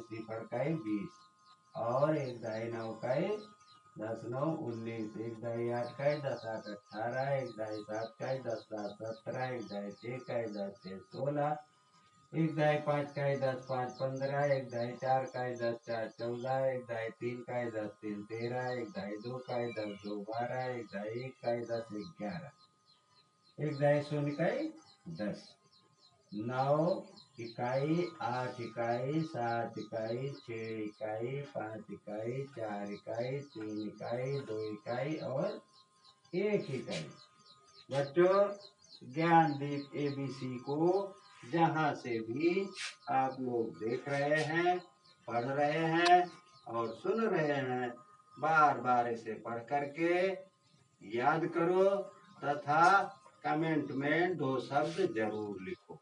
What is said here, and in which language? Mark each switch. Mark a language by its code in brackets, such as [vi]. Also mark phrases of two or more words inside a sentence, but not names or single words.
[hi] 0 का 20 और 1 दाई 9 का 10 9 19, 1 दाई 8 का 10 8 18, 1 दाई 7 का 10 7 17, 1 दाई 6 का 10 6 16, 1 दाई 5 का 10 5 15, 1 दाई 4 का 10 4 14, 1 दाई 3 का 10 3 13, 1 दाई 2 का 10 2 12, 1 दाई 1 का 10 11, 1 दाई 0 का 10, 9 इकाई 8 इकाई 7 इकाई 6 इकाई 5 इकाई 4 इकाई 3 इकाई 2 इकाई और 1 इकाई। बच्चों, ज्ञानदीप एबीसी को जहाँ से भी आप लोग देख रहे हैं, पढ़ रहे हैं और सुन रहे हैं, बार बार इसे पढ़ करके याद करो तथा कमेंट में 2 शब्द जरूर लिखो।